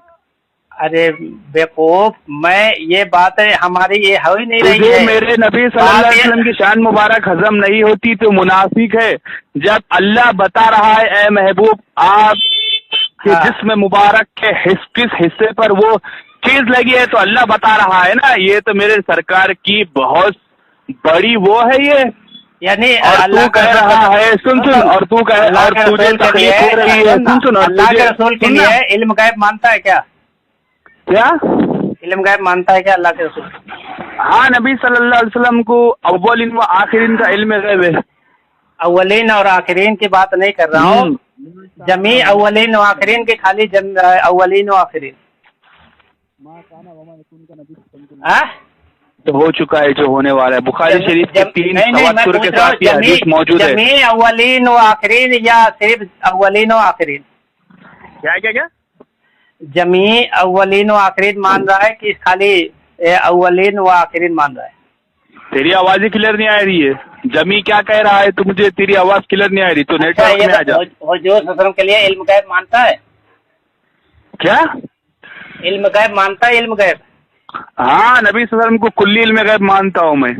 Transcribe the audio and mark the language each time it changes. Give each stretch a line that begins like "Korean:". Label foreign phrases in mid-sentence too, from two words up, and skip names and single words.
Urdu: ارے بیوقوف، میں یہ بات ہماری یہ ہو ہی نہیں رہی ہے. میرے نبی
Arabic: صلى الله عليه وسلم
Urdu: کی شان مبارک ہضم نہیں ہوتی تو منافق ہے. جب اللہ بتا رہا ہے اے محبوب آپ کے جسم مبارک کے کس حصے پر وہ فیس لگی ہے تو اللہ بتا رہا ہے نا. یہ تو میرے سرکار کی بہت بڑی وہ ہے یہ. یعنی اور تو کہہ رہا ہے سن اور تو کہہ اور تجھے تکلیف ہو رہی ہے. سن اور اللہ کے رسول کے لیے علم غیب مانتا ہے کیا؟ کیا علم غیب مانتا ہے کیا اللہ کے رسول؟ ہاں نبی
Arabic: صلی اللہ علیہ وسلم
Urdu: کو اولین و آخرین کا علم غیب ہے. اولین اور آخرین کی بات نہیں کر رہا ہوں، جمیع اولین و آخرین کی، خالی اولین و آخرین تو ہو چکا ہے جو ہونے والا ہے. بخاری شریف کے 3 تواتر کے ساتھ یہ حدیث موجود ہے. جمیع اولین و آخرین یا صرف اولین و آخرین؟ کیا جمیع اولین و آخرین مان رہا ہے کہ خالی اولین و آخرین مان رہا ہے؟ تیری آواز ہی کلیئر نہیں آ رہی ہے. جمی کیا کہہ رہا ہے تو مجھے تیری آواز کلیئر نہیں آ رہی. تو نیٹ ورک میں آ جا. حضور
Arabic: صلی اللہ علیہ وسلم
Urdu: کے لیے علم غیب مانتا ہے کیا؟ علم غیب مانتا ہے؟ علم غیب ہاں نبی
Arabic: صلی اللہ علیہ وسلم
Urdu: کو کلی علم غیب مانتا ہوں میں.